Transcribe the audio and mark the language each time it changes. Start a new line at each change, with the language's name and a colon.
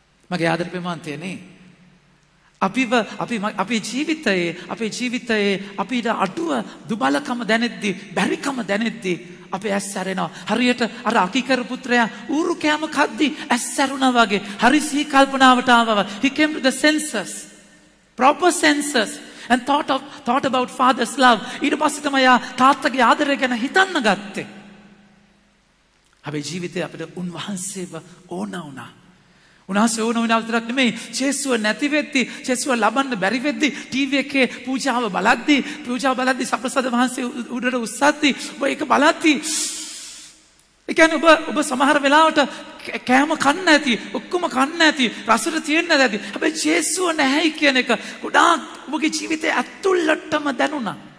Sinhala: මගේ ආදර ප්‍රේමාන්තයනේ අපේ ජීවිතයේ අපිට අඩුව දුබලකම දැනෙද්දි බැරිකම දැනෙද්දි අපේ ඇස් සැරෙනවා. හරියට අර අකිකර පුත්‍රයා ඌරු කෑම කද්දි ඇස් සැරුණා වගේ. හරි සිහි කල්පනාවට ආවා.
English: He came to the senses, proper senses and thought about father's love.
Sinhala: ඊට පස්සේ තමයි තාත්තගේ ආදරය ගැන හිතන්න ගත්තේ. අපේ ජීවිතේ අපිට උන්වහන්සේව ඕන වුණා. උන්වහන්සේ ඕන වෙන විතරක් නෙමෙයි ජේසුව නැති වෙද්දි ජේසුව ලබන්න බැරි වෙද්දි ටීවී එකේ පූජාව බලද්දි සප්‍රසාද වහන්සේ උඩට උස්සද්දි ඔබ ඒක බලද්දි ඒ කියන්නේ ඔබ සමහර වෙලාවට කෑම කන්න ඇති ඔක්කොම කන්න ඇති රසට තියෙන්න ඇති හැබැයි ජේසුව නැහැයි කියන එක ගොඩාක් ඔබගේ ජීවිතේ ඇතුළටම දැනුණා.